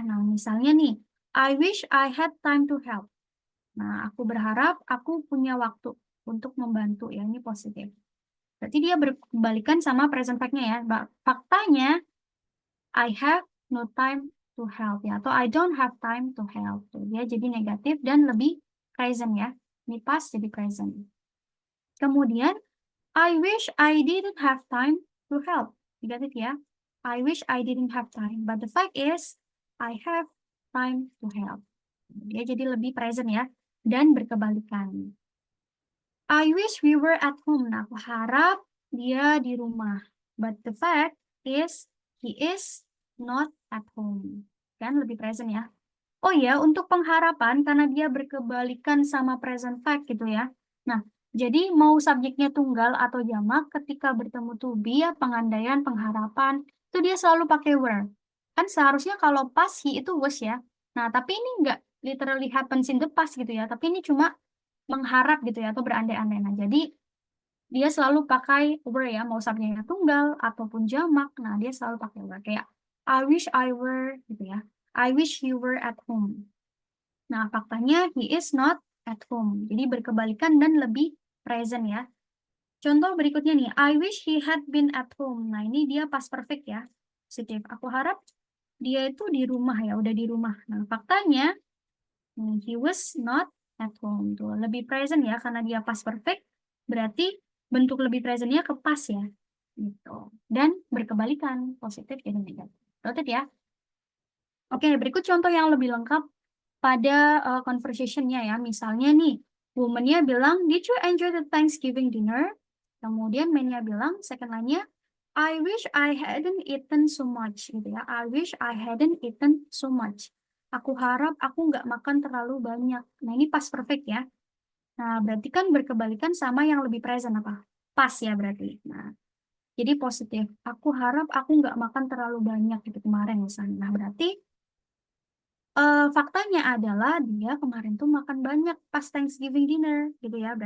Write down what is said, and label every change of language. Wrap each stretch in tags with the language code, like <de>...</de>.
<id>Nah, misalnya nih,</id> <en>I wish I had time to help.</en> <id>Nah, aku berharap aku punya waktu untuk membantu ya, ini positif. Berarti dia berkebalikan sama present fact-nya ya. Faktanya</id> <en>I have no time to help ya, atau I don't have time to help.</en> <id>Tuh, dia jadi negatif dan lebih present ya. Ini past jadi present. Kemudian,</id> <en>I wish I didn't have time to help.</en> <id>Negatif ya.</id> <en>I wish I didn't have time. But the fact is, I have time to help.</en> <id>Dia jadi lebih present ya. Dan berkebalikan.</id> <en>I wish we were at home.</en> <id>Nah, aku harap dia di rumah.</id> <en>But the fact is, he is not at home.</en> <id>Kan lebih present ya. Oh ya, untuk pengharapan, karena dia berkebalikan sama present fact gitu ya. Nah, jadi mau subjeknya tunggal atau jamak, ketika bertemu to be, ya, pengandaian, pengharapan, itu dia selalu pakai were. Kan seharusnya kalau past, he itu was ya. Nah, tapi ini nggak</id> <en>literally happens in the past</en> <id>gitu ya. Tapi ini cuma mengharap gitu ya atau berandai-andai. Nah, jadi dia selalu pakai were ya, mau subjeknya tunggal ataupun jamak. Nah, dia selalu pakai were kayak</id> <en>I wish I were</en> <id>gitu ya.</id> <en>I wish you were at home.</en> <id>Nah, faktanya</id> <en>he is not at home.</en> <id>Jadi berkebalikan dan lebih present ya. Contoh berikutnya nih,</id> <en>I wish he had been at home.</en> <id>Nah, ini dia past perfect ya. Positif. Aku harap dia itu di rumah ya, udah di rumah. Nah, faktanya</id> <en>he was not at home</en> <id>tuh lebih present ya karena dia past perfect berarti bentuk lebih presentnya ke past ya gitu dan berkebalikan positif jadi negatif. Noted ya. Oke, berikut contoh yang lebih lengkap pada conversation-nya ya. Misalnya nih, woman-nya bilang,</id> <en>did you enjoy the Thanksgiving dinner?</en> <id>Kemudian man-nya bilang,</id> <en>second line-nya, I wish I hadn't eaten so much gitu ya. I wish I hadn't eaten so much.</en> <id>Aku harap aku nggak makan terlalu banyak. Nah, ini past perfect ya. Nah, berarti kan berkebalikan sama yang lebih present apa? Pas ya berarti. Nah, jadi positif. Aku harap aku nggak makan terlalu banyak gitu kemarin misalnya. Nah, berarti faktanya adalah dia kemarin tuh makan banyak pas Thanksgiving dinner gitu ya.</id>